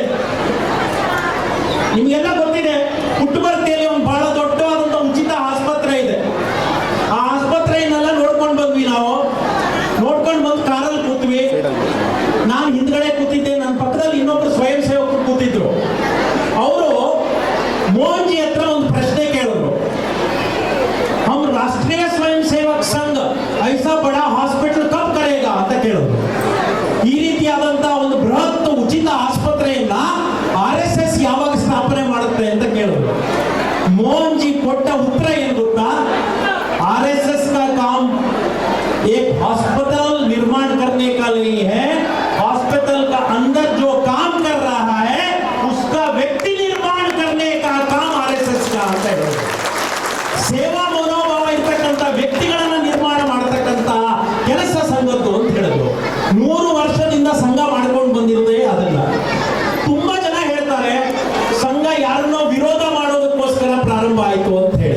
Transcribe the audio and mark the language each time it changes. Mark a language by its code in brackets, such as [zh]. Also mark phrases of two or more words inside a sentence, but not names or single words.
[kn] ನಿಮಗೆಲ್ಲ ಗೊತ್ತಿದೆ, ಪುಟ್ಟಬರ್ತಿಯಲ್ಲಿ ಒಂದು ಬಹಳ ದೊಡ್ಡವಾದಂಥ ಉಚಿತ ಆಸ್ಪತ್ರೆ ಇದೆ. ಆ ಆಸ್ಪತ್ರೆಯನ್ನೆಲ್ಲ ನೋಡ್ಕೊಂಡು ಬಂದ್ವಿ. ನಾವು ನೋಡ್ಕೊಂಡು ಬಂದು ಕಾರಲ್ಲಿ ಕೂತ್ವಿ. ನಾನು ಹಿಂದ್ಗಡೆ ಕೂತಿದ್ದೆ, ನನ್ನ ಪಕ್ಕದಲ್ಲಿ ಇನ್ನೊಬ್ರು ಸ್ವಯಂ ಸೇವಕರು ಕೂತಿದ್ರು. ಅವರು ಮೋಹನ್ಜಿ ಹತ್ರ ಒಂದು ಪ್ರಶ್ನೆ ಕೇಳಿದ್ರು. [hi] हम राष्ट्रीय स्वयं सेवक संघ ऐसा बड़ा हॉस्पिटल कब करेगा [kn] ಅಂತ ಕೇಳಿದ್ರು. ಈ ರೀತಿಯಾದಂತಹ ಒಂದು ಬೃಹತ್ ಉಚಿತ ಆಸ್ಪತ್ರೆಯನ್ನ RSS ಯಾವಾಗ ಸ್ಥಾಪನೆ ಮಾಡುತ್ತೆ ಅಂತ ಕೇಳಿದ್ರು. ಮೋಹನ್ ಜಿ ಕೊಟ್ಟ ಉತ್ತರ ಏನು ಗೊತ್ತಾ? [hi] RSS का काम एक हॉस्पिटल निर्माण करने का नहीं है, हॉस्पिटल का अंदर जो काम कर रहा है उसका व्यक्ति निर्माण करने का काम RSS का [kn] ಅಂತ ಹೇಳಿದ್ರು. ಸೇವಾ ಮನೋಭಾವ ಇರ್ತಕ್ಕಂಥ ವ್ಯಕ್ತಿಗಳನ್ನ ನಿರ್ಮಾಣ ಮಾಡತಕ್ಕಂಥ ಕೆಲಸ ಸಂಘದ್ದು ಅಂತ ಹೇಳಿದ್ರು. 100 ವರ್ಷದಿಂದ ಸಂಘ ಮಾಡ್ಕೊಂಡು ಬಂದಿರುತ್ತೆ. ಅದನ್ನ ತುಂಬಾ ಜನ ಹೇಳ್ತಾರೆ ಸಂಘ ಯಾರನ್ನೋ ವಿರೋಧ ಮಾಡೋದಕ್ಕೋಸ್ಕರ ಪ್ರಾರಂಭ ಆಯಿತು ಅಂತ ಹೇಳಿ.